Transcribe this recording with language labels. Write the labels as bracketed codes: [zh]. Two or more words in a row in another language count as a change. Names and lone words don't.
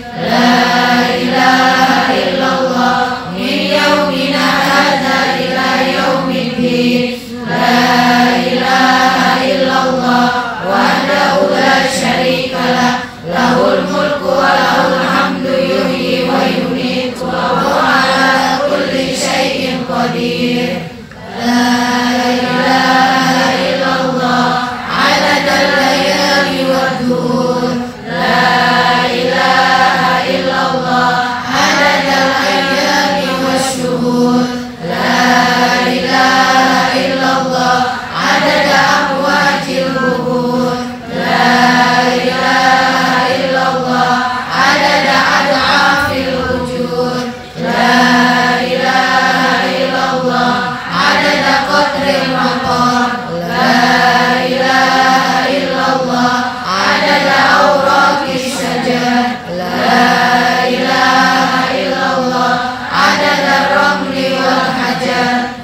[ar] لا إله إلا الله من يومنا هذا إلى يوم الدين. لا إله إلا الله وحده لا شريك له، له الملك وله الحمد يحيي ويميت وهو على كل شيء قدير. لا إله إلا الله عدد الليالي والدهور. لا إله إلا الله عدد الأيام والشهور. لا إله إلا الله عدد أمواج البحور. لا إله إلا الله عدد أضعاف الوجود. لا إله إلا الله عدد قطر المطر. لا إله إلا الله عدد أوراق الشجر. لا إله إلا الله عدد الرمل والحجر.